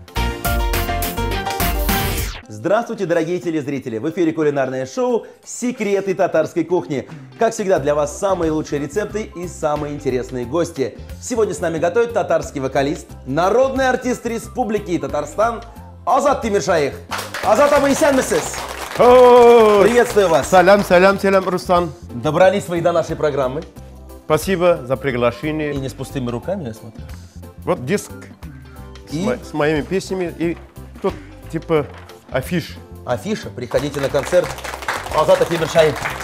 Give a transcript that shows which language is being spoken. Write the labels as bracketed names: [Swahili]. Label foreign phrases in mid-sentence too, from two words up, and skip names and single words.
[Russian] Здравствуйте, дорогие телезрители! В эфире кулинарное шоу «Секреты татарской кухни». Как всегда, для вас самые лучшие рецепты и самые интересные гости. Сегодня с нами готовит татарский вокалист, народный артист Республики Татарстан Азат Тимиршаих. [Tatar] Азат абый, сәнмесез? [Russian] Приветствую вас! Салям, салям, салям, Руслан. Добрались вы и до нашей программы. Спасибо за приглашение. И не с пустыми руками, я смотрю. Вот диск с моими песнями и тут типа афиш. Афиша. Приходите на концерт Азата Тимиршаих.